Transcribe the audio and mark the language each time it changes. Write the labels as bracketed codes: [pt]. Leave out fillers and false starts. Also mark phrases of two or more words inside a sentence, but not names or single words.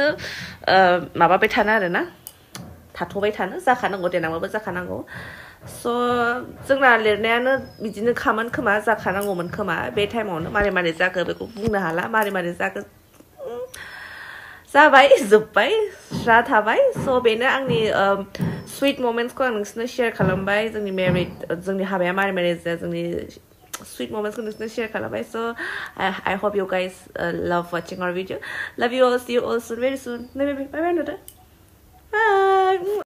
[brx] माबाबाय थानो आरोना थाथ'बाय थानो जाखानांगौ देनांबाबो जाखानांगौ स' जोंना लिरनायानो बिदिनो खामोन खोमा जाखानांगौमोन खोमा बे टाइमावनो मारै जाखो बेखौ बुंनो हाला मारै जाखो जाबाय जोब्बाय स्रा थाबाय स' बेनो आंनि [en] sweet momentsखौ [brx] आं नोंसोरनो शेयार खालामबाय जोंनि मेरिड जोंनि हाबाया मारै जोंनि [en] sweet moments [brx] को नोंसोरनो शेयार खालामबाय [en] so I hope you guys love watching our video. Love you all. See you all soon, very soon. Bye bye. Bye.